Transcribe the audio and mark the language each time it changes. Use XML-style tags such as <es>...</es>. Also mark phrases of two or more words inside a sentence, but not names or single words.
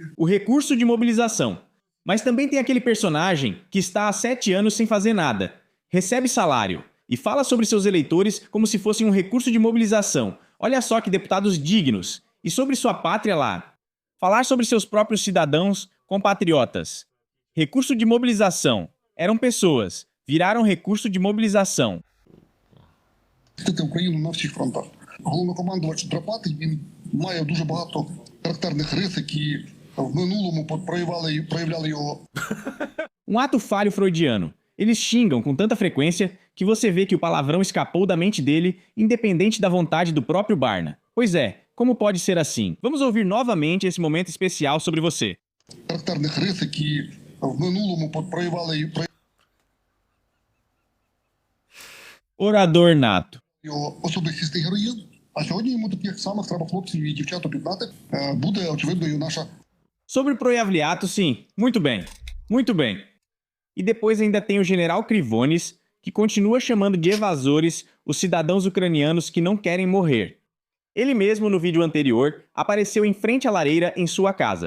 <pt>O recurso de mobilização. Mas também tem aquele personagem que está há 7 anos sem fazer nada, recebe salário e fala sobre seus eleitores como se fosse um recurso de mobilização. Olha só que deputados dignos. E sobre sua pátria lá. Falar sobre seus próprios cidadãos compatriotas. Recurso de mobilização. Eram pessoas. Viraram recurso de mobilização.</pt> <uk>Україну на всіх фронтах. Головнокомандувач Драпатий, він має дуже багато характерних рис, які в минулому проявляли його.</uk> <pt>Um ato falho freudiano. Eles xingam com tanta frequência que você vê que o palavrão escapou da mente dele, independente da vontade do próprio Barna. Pois é, como pode ser assim? Vamos ouvir novamente esse momento especial sobre você.</pt> <uk>Характерних рис, які в минулому проявляли</uk> <pt>Orador nato.</pt> <uk>його особистісний героїзм, а сьогодні йому таких самих треба хлопців і дівчат об'єднати. Буде, очевидно, і наша...</uk> <pt>Sobre Proiavliato, sim. Muito bem. Muito bem. E depois ainda tem o general Krivonis, que continua chamando de evasores os cidadãos ucranianos que não querem morrer. Ele mesmo, no vídeo anterior, apareceu em frente à lareira em sua casa.</pt>